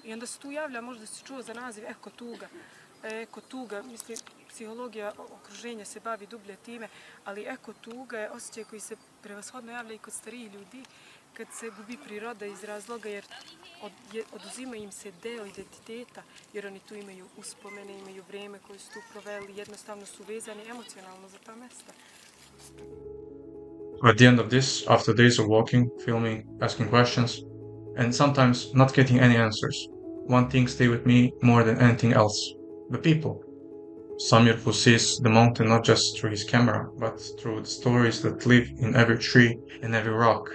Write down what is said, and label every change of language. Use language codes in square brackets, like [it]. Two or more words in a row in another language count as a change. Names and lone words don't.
[sr] I onda se tu javlja, možda si čuo za naziv ekotuga. Ekotuga, mislim, psihologija okruženja se bavi dublje time, ali ekotuga je osjećaj koji se prevashodno javlja i kod starijih ljudi, kad se gubi priroda iz razloga jer oduzima im se deo identiteta, jer oni tu imaju uspomene, imaju vrijeme koje su tu proveli, jednostavno su vezani emocionalno za ta mesta. [en] At the end of this, after days of walking, filming, asking questions, and sometimes not getting any answers, one thing stay with me more than anything else: the people. Samir, who sees the mountain not just through his camera, but through the stories that live in every tree and every rock.